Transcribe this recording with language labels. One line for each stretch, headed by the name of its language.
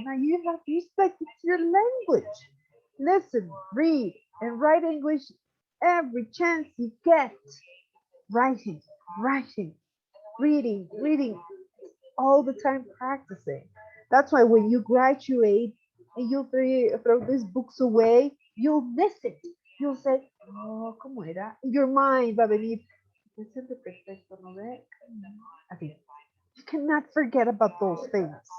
English: Now you have to respect it's your language. Listen, read, and write English every chance you get. Writing, writing, reading, all the time practicing. That's why when you graduate and you throw these books away, you'll miss it. You'll say, oh,
Spanish: ¿cómo era?
English: Your mind
Spanish: va a venir. Presente perfecto, ¿no ve?
English: Okay. You cannot forget about those things.